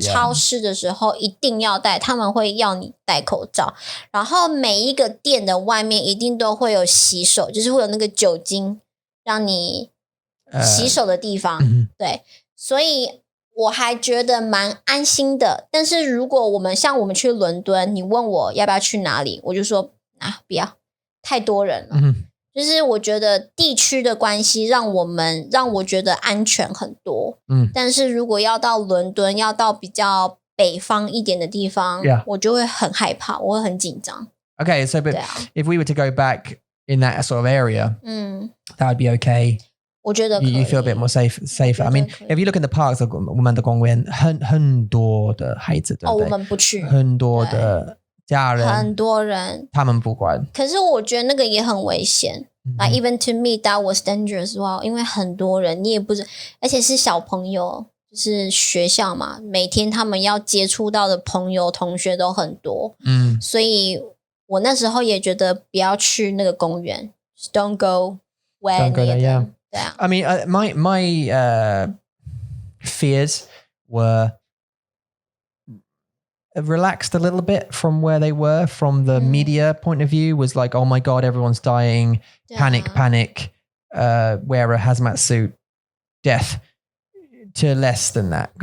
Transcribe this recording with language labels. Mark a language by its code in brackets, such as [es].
[zh] 超市的时候一定要戴，他们会要你戴口罩，然后每一个店的外面一定都会有洗手，就是会有那个酒精让你洗手的地方，对，所以我还觉得蛮安心的，但是如果我们去伦敦，你问我要不要去哪里，我就说不要，太多人了。就是我觉得地区的关系让我觉得安全很多。但是如果要到伦敦，要到比较北方一点的地方，我就会很害怕，我会很紧张。 [en] Okay, so but if we were to go back in that sort of area, that would be okay. [zh] 我觉得可以 [en] you feel a bit more safer. I mean, if you look in the parks, [zh] 我们的公园很多的孩子，对不对？我们不去。很多的家人，很多人，他们不管。可是我觉得那个也很危险。 [en] Like even to me, that was dangerous. [zh] 因为很多人，你也不是，而且是小朋友，就是学校嘛，每天他们要接触到的朋友、同学都很多。所以我那时候也觉得不要去那个公园。 [en] Don't go where. Don't go there, yeah. Yeah. I mean, my fears were relaxed a little bit from where they were, from the media point of view, was like, oh my God, everyone's dying, panic, wear a hazmat suit, death, to less than that.